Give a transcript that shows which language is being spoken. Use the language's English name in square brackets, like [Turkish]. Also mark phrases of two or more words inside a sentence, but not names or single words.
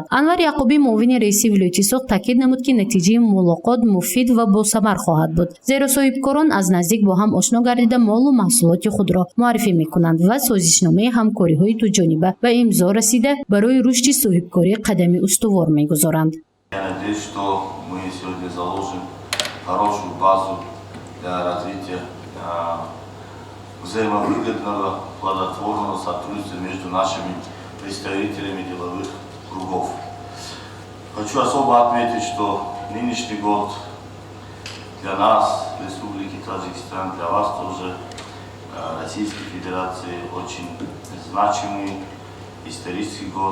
[Tajik] Анвар Яқубӣ, муовини раиси вилояти соғд, таъкид намуд, ки натиҷаи мулоқот муфид ва босамар хоҳад буд, зеро соҳибкорон аз наздик бо ҳам ошно гардида молу маҳсулоти худро муаррифӣ мекунанд ва созишномаи ҳамкориҳои дуҷониба ба имзо расида барои рушди соҳибкорӣ қадами устувор мегузоранд. [Russian] Я надеюсь, что мы сегодня заложим хорошую базу для развития взаимовыгодного, плодотворного сотрудничества между нашими представителями деловых кругов. Хочу особо отметить, что нынешний год для нас, Республики Таджикистан, для вас тоже, Российской Федерации, очень значимый исторический год.